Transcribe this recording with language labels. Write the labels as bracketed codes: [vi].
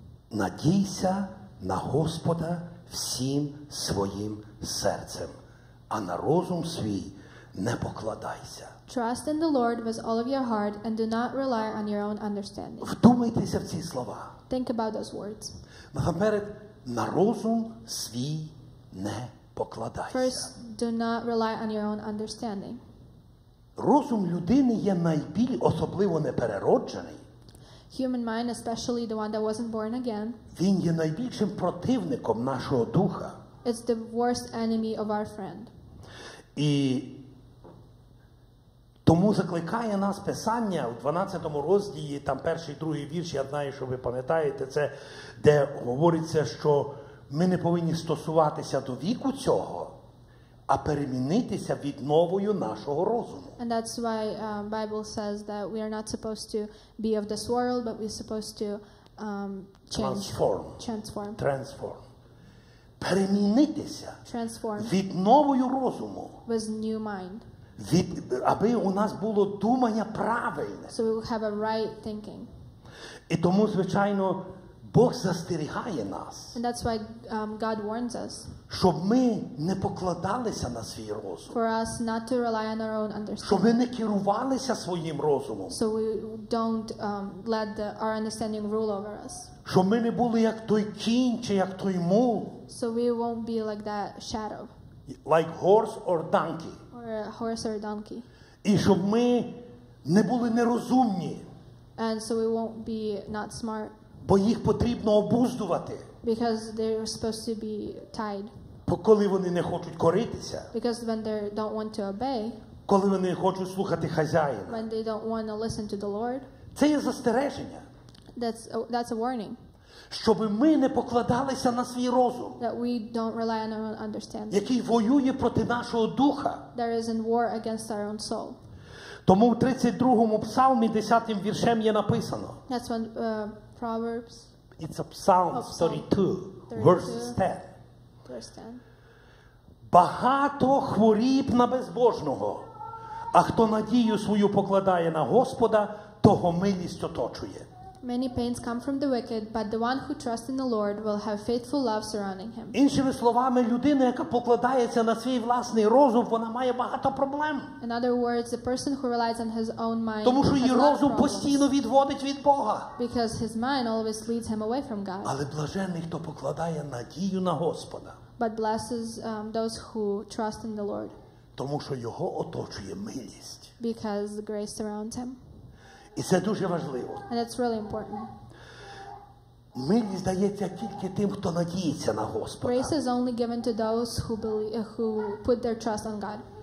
[uk] Надійся на Господа всім своїм серцем, а на розум свій не покладайся. [en] Trust in the Lord with all of your heart and do not rely on your own understanding. [uk] Вдумайтеся в ці слова. [en] Think about those words. [uk] Насамперед, на розум свій не покладайся. [en] First, do not rely on your own understanding. [uk] Розум людини є найбільш, особливо неперероджений. [en] Human mind, especially the one that wasn't born again, [uk] Він є найбільшим противником нашого духа. [en] it's the worst enemy of our friend. [uk] І тому закликає нас Писання у 12 розділі, там перший, другий вірш, я знаю, що ви пам'ятаєте, це де говориться, що ми не повинні стосуватися до віку цього, а перемінитися відновою нашого розуму. [en] And that's why Bible says that we are not supposed to be of this world, but we're supposed to change. Transform. Перемінитися Transform [uk] відновою розуму. [en] with new mind. [uk] Аби у нас було думання правильне. [en] So we will have a right thinking. [uk] І тому, звичайно, Бог застерігає нас, [en] And that's why God warns us [uk] щоб ми не покладалися на свій розум, [en] for us not to rely on our own [uk] щоб ми [en] understanding. [uk] не керувалися своїм розумом, [en] So we don't let our understanding rule over us. [uk] щоб ми не були як той кінь чи як той мул, [en] So we won't be like that shadow like horse or donkey. or a horse or a donkey. [uk] І щоб ми не були нерозумні. [en] And so we won't be not smart. [uk] Бо їх потрібно обуздувати. [en] Because they're supposed to be tied. [uk] Коли вони не хочуть коритися. [en] Because when they don't want to obey. [uk] Коли вони не хочуть слухати хазяїна. [en] When they don't want to listen to the Lord. [uk] Це є застереження. [en] That's a warning. [uk] Щоб ми не покладалися на свій розум. [en] That we don't rely on our own understanding. [uk] Який воює проти нашого духа. [en] There is in war against our own soul. [uk] Тому в 32-му псалмі 10-м віршем є написано. [en] That's when Proverbs. It's a Psalm 32, verse 10. [uk] Багато хворіб на безбожного, а хто надію свою покладає на Господа, того милість оточує. [en] Many pains come from the wicked, but the one who trusts in the Lord will have faithful love surrounding him. [uk] Іншими словами, людина, яка покладається на свій власний розум, вона має багато проблем. [en] In other words, the person who relies on his own mind [uk] Тому що її [en] has [uk] розум постійно відводить від Бога. [en] Because his mind always leads him away from God. [uk] Але блаженний, хто покладає надію на Господа. [en] But blesses those who trust in the Lord. [uk] Тому що його оточує милість. [en] Because the grace surrounds him. [uk] І це дуже важливо. [en] And it's really important. [uk] Милість дається тільки тим, хто надіється на Господа. [en] Grace is only given to those who put their trust on God.